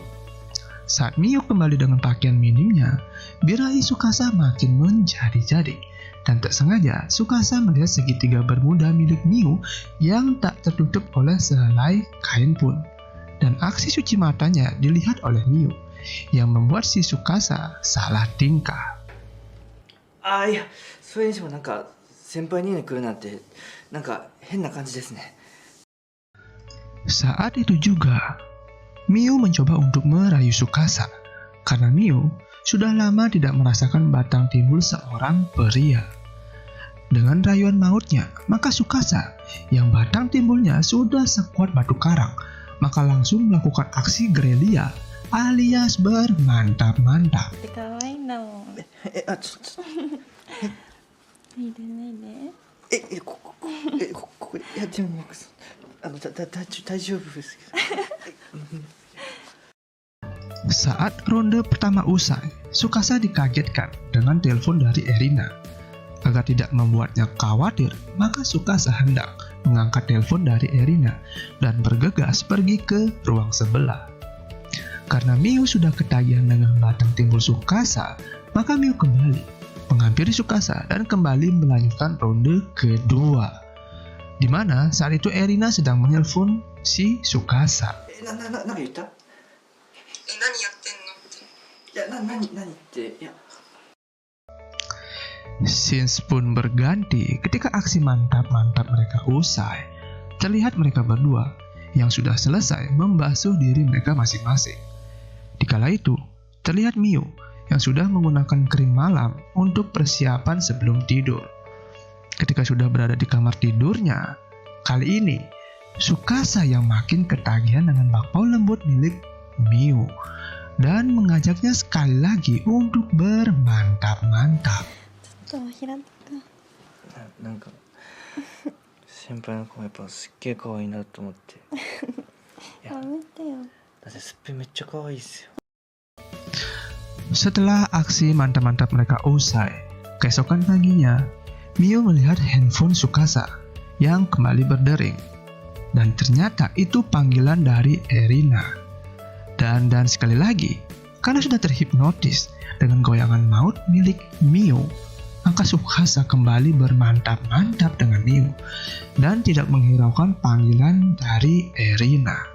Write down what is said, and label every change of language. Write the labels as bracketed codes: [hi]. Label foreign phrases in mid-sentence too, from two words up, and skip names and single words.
[id] Saat Miu kembali dengan pakaian minimnya, birahi Tsukasa makin menjadi-jadi. Dan tak sengaja, Tsukasa melihat segitiga bermuda milik Miu yang tak tertutup oleh sehelai kain pun. Dan aksi cuci matanya dilihat oleh Miu, yang membuat si Tsukasa salah tingkah. [ja] いや、それにしても先輩に来るなんて変な感じですね。 [id] Saat itu juga, Miu mencoba untuk merayu Tsukasa, karena Miu sudah lama tidak merasakan batang timbul seorang pria. Dengan rayuan mautnya, maka Tsukasa yang batang timbulnya sudah sekuat batu karang, maka langsung melakukan aksi gerilya alias bermantap-mantap. [ja] かわいいんだもん。ちょっと。いいでねいいで。ここやってみます。大丈夫ですけど。 [id] Saat ronde pertama usai, Tsukasa dikagetkan dengan telepon dari Erina. Agar tidak membuatnya khawatir, maka Tsukasa hendak mengangkat telepon dari Erina dan bergegas pergi ke ruang sebelah. Karena Miu sudah ketagihan dengan batang timbul Tsukasa, maka Miu kembali menghampiri Tsukasa dan kembali melanjutkan ronde kedua. Di mana saat itu Erina sedang menelpon si Tsukasa. [ja] なんか言った？何やってんのって。いや、何っていや。 [id] Scenes pun berganti ketika aksi mantap-mantap mereka usai. Terlihat mereka berdua yang sudah selesai membasuh diri mereka masing-masing. Dikala itu, terlihat Miu yang sudah menggunakan krim malam untuk persiapan sebelum tidur. Ketika sudah berada di kamar tidurnya, kali ini Tsukasa yang makin ketagihan dengan bakpao lembut milik Miu dan mengajaknya sekali lagi untuk bermantap-mantap. [ja] ちょっと平田君なんか先輩の子もやっぱすっげえ可愛いなと思っていややめてよ。だってすっぺめっちゃ可愛いっすよ [id] Setelah aksi mantap-mantap mereka usai, keesokan paginya, Miu melihat handphone Tsukasa yang kembali berdering. Dan ternyata itu panggilan dari Erina. Dan sekali lagi, karena sudah terhipnotis dengan goyangan maut milik Miu, maka Tsukasa kembali bermantap-mantap dengan Miu dan tidak menghiraukan panggilan dari Erina.